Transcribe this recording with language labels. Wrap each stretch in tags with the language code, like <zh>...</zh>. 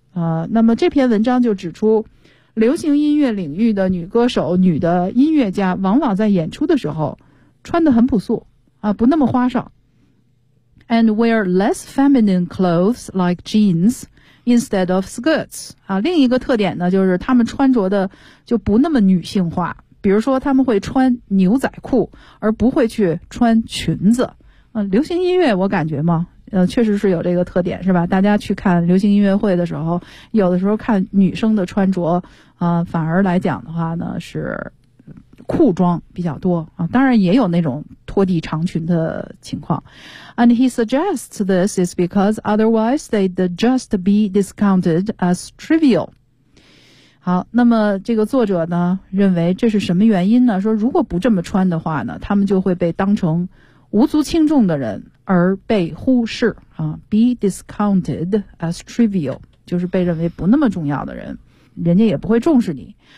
<zh>那么这篇文章就指出，流行音乐领域的女歌手、女的音乐家往往在演出的时候穿得很朴素，不那么花哨。</zh> <en>And wear less feminine clothes like jeans instead of skirts.</en> <zh>另一个特点呢，就是她们穿着的就不那么女性化。比如说他们会穿牛仔裤而不会去穿裙子。流行音乐我感觉嘛确实是有这个特点是吧，大家去看流行音乐会的时候有的时候看女生的穿着反而来讲的话呢是裤装比较多当然也有那种拖地长裙的情况。</zh> <en>And he suggests this is because otherwise they'd just be discounted as trivial.</en> <zh>好，那么这个作者呢认为这是什么原因呢？说如果不这么穿的话呢，他们就会被当成无足轻重的人而被忽视啊 ，</zh> <en>be discounted as trivial，</en> <zh>就是被认为不那么重要的人，人家也不会重视你。</zh>